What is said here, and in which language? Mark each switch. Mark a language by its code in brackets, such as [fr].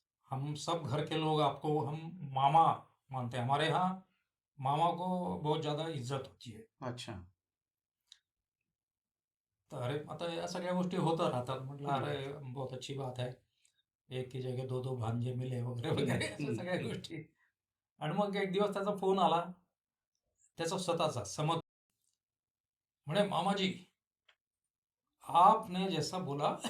[hi] हम सब घर के लोग आपको हम मामा मानते हैं, हमारे यहाँ मामा को बहुत ज़्यादा इज्जत होती है. अच्छा. [mr] तर अरे आता या सगळ्या गोष्टी होत राहतात. म्हटलं हम्म. [hi] अरे बहुत अच्छी बात है, एक की जगह दो दो भांजे मिले [mr] वगैरे वगैरे अशा सगळ्या गोष्टी. आणि मग एक दिवस त्याचा फोन आला, त्याचा स्वतःचा समज म्हणे [hi] मामाजी आपने जैसा बोला